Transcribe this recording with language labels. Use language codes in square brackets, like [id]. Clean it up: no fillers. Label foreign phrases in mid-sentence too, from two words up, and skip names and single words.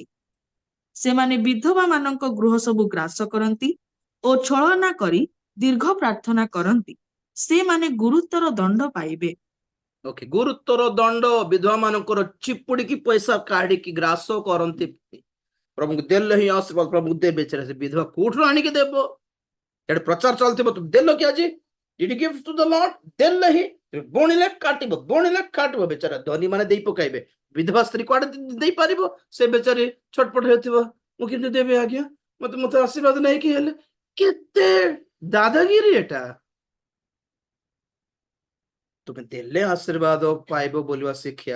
[or] ସେମାନେ ବିଧବା ମାନଙ୍କ ଗୃହ ସବୁ ଗ୍ରାସ କରନ୍ତି ଓ ଛଳନା କରି ଦୀର୍ଘ ପ୍ରାର୍ଥନା କରନ୍ତି, ସେମାନେ ଗୁରୁତର ଦଣ୍ଡ ପାଇବେ। ଓକେ, ଗୁରୁତର ଦଣ୍ଡ। ବିଧବା ମାନଙ୍କର ଚିପୁଡିକି ପଇସା କାଢିକି ଗ୍ରାସ କରନ୍ତି। ପ୍ରଭୁଙ୍କୁ ଦେଲେ ହିଁ ଆସିବ, ପ୍ରଭୁଙ୍କୁ ଦେବେ। ସେ ବିଧବା କୋଉଠୁ ଆଣିକି ଦେବ? ଏଠି ପ୍ରଚାର ଚାଲିଥିବ, ତୁ ଦେଲ କି ଆଜି? [en] Did you give to the Lord? [or] ଦେଲେ ହିଁ ବୁଣିଲେ କାଟିବ, ବୁଣିଲେ କାଟିବ। ବେଚାରା ଧନୀ ମାନେ ଦେଇ ପକାଇବେ, ବିଧବା ସ୍ତ୍ରୀ କୁଆଡେ ଦେଇପାରିବ? ସେ ବେଚାରୀ ଛଟପଟ ହେଉଥିବ, ମୁଁ କିନ୍ତୁ ଦେବି ଆଜ୍ଞା, ମତେ ଆଶୀର୍ବାଦ ନେଇକି ହେଲେ। କେତେ ଦାଦାଗିରି ଏଟା! ତୁମେ ଦେଲେ ଆଶୀର୍ବାଦ ପାଇବ ବୋଲିବା ଶିକ୍ଷା।